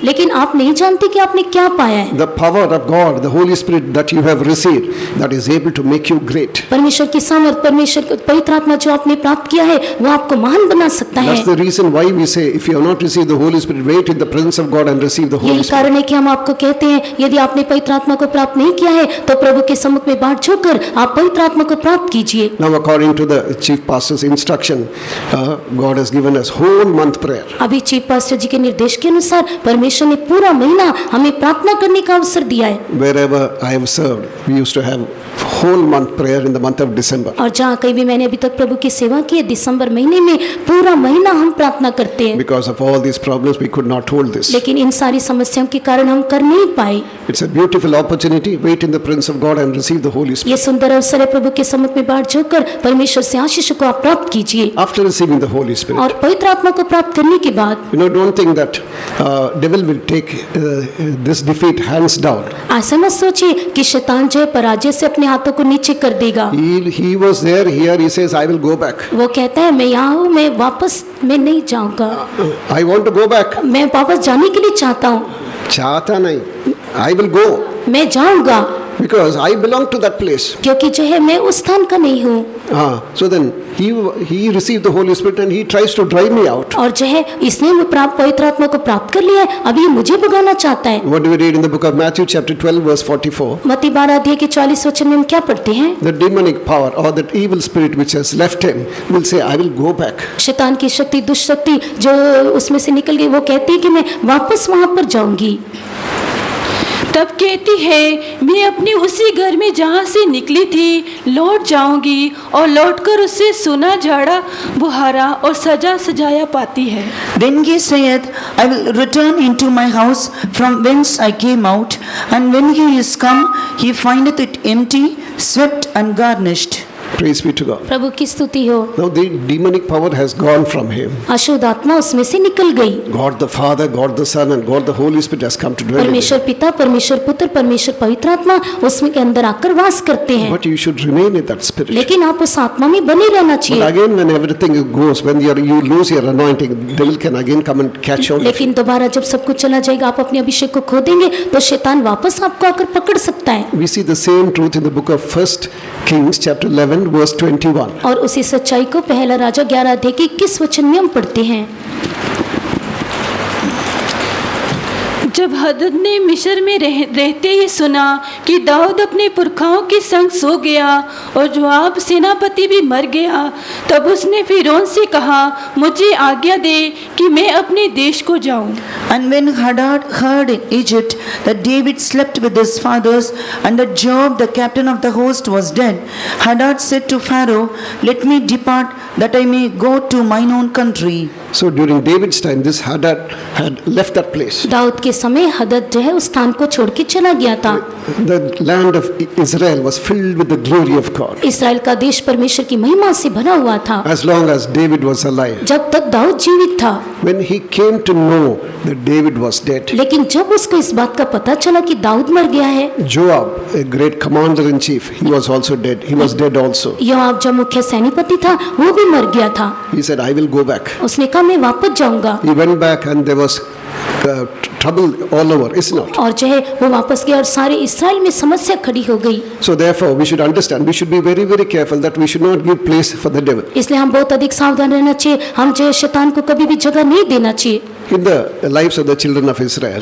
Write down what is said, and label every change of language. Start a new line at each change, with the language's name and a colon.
Hindi: लेकिन आप नहीं जानते कि आपने क्या पाया है।
English: The power of God, the Holy Spirit that you have received, that is able to make you great.
Hindi: परमेश्वर की सामर्थ, परमेश्वर पवित्र आत्मा जो आपने प्राप्त किया है वो आपको महान बना सकता है।
English: That's the reason why we say if you have not received the Holy Spirit, wait in the presence of God and receive the Holy
Hindi: यही
English: Spirit.
Hindi: कारण है कि हम आपको कहते हैं यदि आपने पवित्र आत्मा को प्राप्त नहीं किया है तो प्रभु के सम्मुख में बाट झुककर आप पवित्र आत्मा को प्राप्त कीजिए।
English: Now, according to the chief pastor's instruction, God has given us whole month prayer.
Hindi: अभी चीफ पास्टर जी के निर्देश के अनुसार परमेश्वर ने पूरा महीना हमें प्रार्थना करने का अवसर दिया है।
English: Wherever I have served, we used to have whole month prayer in the month of December.
Hindi: और जहाँ कहीं भी मैंने अभी तक प्रभु की सेवा की है, दिसंबर महीने में पूरा महीना हम प्रार्थना करते हैं।
English: Because of all these problems, we could not hold this.
Hindi: लेकिन इन सारी समस्याओं के कारण हम कर नहीं पाए।
English: It's a beautiful opportunity. Wait in the presence of God and receive the Holy Spirit.
Hindi: ये सुंदर अवसर है, प्रभु के सम्मुख में बाट झुककर परमेश्वर से आशीष को आप प्राप्त कीजिए।
English: After receiving the Holy Spirit,
Hindi: और पवित्र आत्मा को प्राप्त करने के बाद
English: don't think that devil will take this defeat hands down.
Hindi: ऐसा मत सोचिए कि शैतान जो है पराजय से अपने हाथों को नीचे कर देगा।
English: He was there. Here he says, I will go back.
Hindi: वो कहता है मैं यहाँ हूँ, मैं वापस मैं नहीं जाऊँगा।
English: I want to go back.
Hindi: मैं वापस जाने के लिए चाहता हूँ। चाहता नहीं.
English: I will go.
Hindi: मैं जाऊँगा।
English: Because I belong to that place.
Hindi: क्योंकि जो है मैं उस स्थान का नहीं हूँ।
English: So then he received the Holy Spirit and he tries to drive me out.
Hindi: और जो है इसने वो पवित्र आत्मा को प्राप्त कर लिया है, अभी मुझे भगाना चाहता है।
English: What do we read in the book of Matthew chapter 12 verse 44?
Hindi: मत्ती 12 अध्याय के 40 वचन में हम क्या पढ़ते हैं?
English: The demonic power or that evil spirit which has left him will say, I will go back.
Hindi: शैतान की शक्ति, दुष्ट शक्ति जो उसमें से निकल गई, वो कहती है कि मैं वापस वहां पर जाऊंगी। तब कहती है, मैं अपनी उसी घर में जहाँ से निकली थी लौट जाऊंगी और लौटकर उससे सोना झाड़ा बुहारा और सजा सजाया पाती है।
English: Then he saith, I will return into my house from whence I came out, and when he is come, he findeth it empty, swept and garnished. Praise be to God.
Hindi: प्रभु की स्तुति हो।
English: Now the demonic power has gone from him.
Hindi: अशुद्ध आत्मा उसमें से निकल गई।
English: God the Father, God the Son, and God the Holy Spirit has come to dwell in him.
Hindi: परमेश्वर पिता, परमेश्वर पुत्र, परमेश्वर पवित्र आत्मा उसमें के अंदर आकर वास करते हैं।
English: But you should remain in that spirit.
Hindi: लेकिन आप उस आत्मा में बने रहना
English: But
Hindi: चाहिए।
English: again, when everything goes, when you lose your anointing, devil can again come and catch hold of you.
Hindi: लेकिन दोबारा जब सब कुछ चला जाएगा, आप अपने अभिषेक को खो देंगे, तो शैतान वापस आपको आकर पकड़ सकता है।
English: We see the same truth in the book of 1 Kings chapter 11 verse 21.
Hindi: और उसी सच्चाई को पहला राजा 11 अध्याय के 21 वचन में हम पढ़ते हैं। जब हदद ने मिस्र में रहते ही सुना कि दाऊद अपने पुरखाओं के संग सो गया और जोआब सेनापति भी मर गया, तब उसने फिरौन से कहा, मुझे आज्ञा दे कि मैं अपने देश को जाऊं।
English: And when Hadad heard in Egypt that David slept with his fathers and that Joab the captain of the host was dead, Hadad said to Pharaoh, let me depart that I may go to mine own country. So during David's time, this Hadad had left that place.
Hindi: Dawood के समय हदद जो है उस स्थान को छोड़ के चला गया था।
English: The land of Israel was filled with the glory of God.
Hindi: Israel का देश परमेश्वर की महिमा से भरा हुआ था।
English: As long as David was alive.
Hindi: जब तक दाऊद जीवित था।
English: When he came to know that David was dead,
Hindi: लेकिन जब उसको इस बात का पता चला कि दाऊद मर गया है,
English: Joab, a great commander in chief, he was also dead. He was dead also.
Hindi: योआब जो मुख्य सैनापति था वो भी मर गया था।
English: He said, I will go back.
Hindi: उसने कहा मैं वापस जाऊंगा।
English: He went back and there was trouble all over, is it not?
Hindi: और जो है वो वापस गया और सारे इसराइल में समस्या खड़ी हो गई।
English: So therefore we should understand, we should be very, very careful that we should not give place for the devil.
Hindi: इसलिए हम बहुत अधिक सावधान रहना चाहिए। हम जो है शैतान को कभी भी जगह नहीं देना चाहिए।
English: In the lives of the children of Israel,